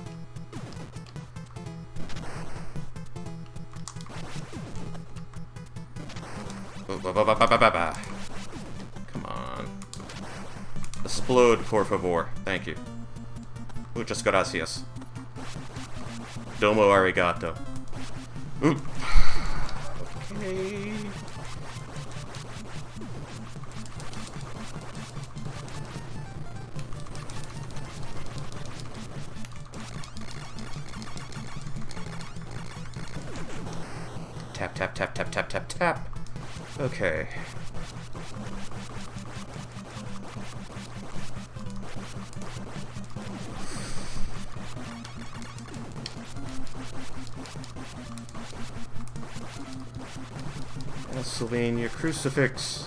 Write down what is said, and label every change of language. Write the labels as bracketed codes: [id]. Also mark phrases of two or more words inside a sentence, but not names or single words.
[en] Come on. Explode, [es] por favor. [en] Thank you. [es] Muchas gracias. [ja] Domo arigato. [en] Ooh. Okay. Tap, tap, tap, tap, tap, tap, tap. Okay. Pennsylvania crucifix.